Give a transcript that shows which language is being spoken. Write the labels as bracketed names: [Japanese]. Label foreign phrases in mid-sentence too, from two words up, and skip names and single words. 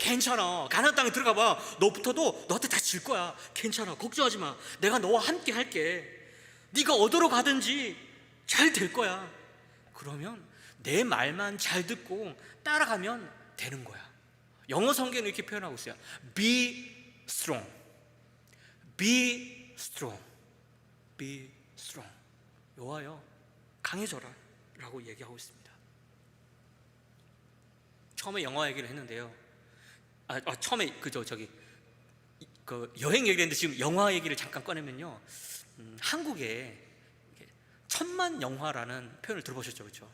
[Korean] 괜찮아. 가나안 땅에 들어가봐. 너 붙어도 너한테 다 질 거야. 괜찮아. 걱정하지 마. 내가 너와 함께 할게. 네가 어디로 가든지 잘 될 거야. 그러면 내 말만 잘 듣고 따라가면 되는 거야. 영어 성경은 이렇게 표현하고 있어요. [English] Be strong. Be strong. Be strong. [Korean] 여호와여, 강해져라 라고 얘기하고 있습니다. 처음에 영화 얘기를 했는데요. 처음에 그 여행 얘기를 했는데 지금 영화 얘기를 잠깐 꺼내면요, 한국에 천만 영화라는 표현을 들어보셨죠, 그렇죠?